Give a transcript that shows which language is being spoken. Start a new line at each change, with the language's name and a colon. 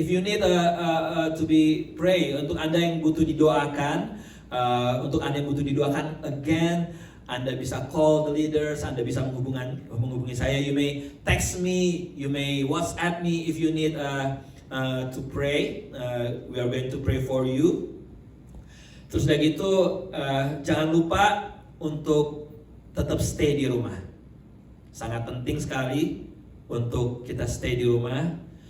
English: If you need to be pray,
Indonesian: untuk Anda yang butuh didoakan, again, Anda bisa
English: call the leaders,
Indonesian: Anda bisa menghubungi saya.
English: You may text me, you may WhatsApp me if you need to pray. We are going to pray for you.
Indonesian: Terus udah gitu, jangan lupa untuk tetap stay di rumah. Sangat penting sekali untuk kita stay di rumah.